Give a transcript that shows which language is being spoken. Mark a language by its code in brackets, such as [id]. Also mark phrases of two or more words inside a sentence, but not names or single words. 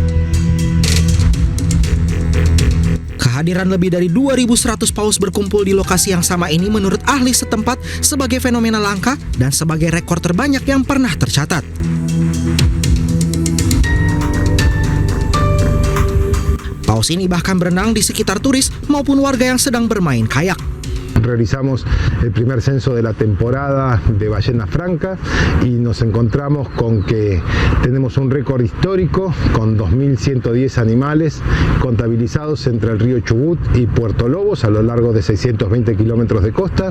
[id] Kehadiran lebih dari 2.100 paus berkumpul di lokasi yang sama ini menurut ahli setempat sebagai fenomena langka dan sebagai rekor terbanyak yang pernah tercatat. Paus ini bahkan berenang di sekitar turis maupun warga yang sedang bermain kayak. [es] Realizamos el primer censo de la temporada de ballena franca y nos encontramos con que tenemos un récord histórico con 2.110 animales contabilizados entre el río Chubut y Puerto Lobos a lo largo de 620 kilómetros de costa.